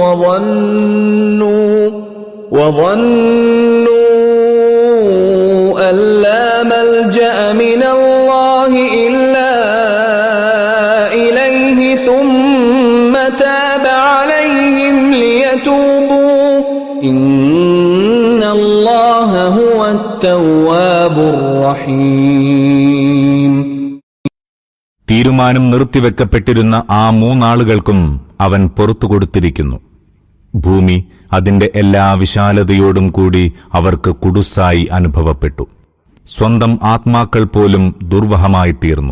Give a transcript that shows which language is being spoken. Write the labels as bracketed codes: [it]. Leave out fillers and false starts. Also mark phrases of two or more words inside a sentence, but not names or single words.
[ar] وظنوا أن لا ملجأ من الله إلا إليه ثم تاب عليهم ليتوبوا إن الله هو التواب الرحيم. [ml] തീരുമാനം നിർത്തിവെക്കപ്പെട്ടിരുന്ന ആ 3 ആളുകൾക്കും അവൻ പുറത്തുകൊടുത്തിരിക്കുന്നു. ഭൂമി അതിന്റെ എല്ലാ വിശാലതയോടും കൂടി അവർക്ക് കുടുസായി അനുഭവപ്പെട്ടു. സ്വന്തം ആത്മാക്കൾ പോലും ദുർവഹമായി തീർന്നു.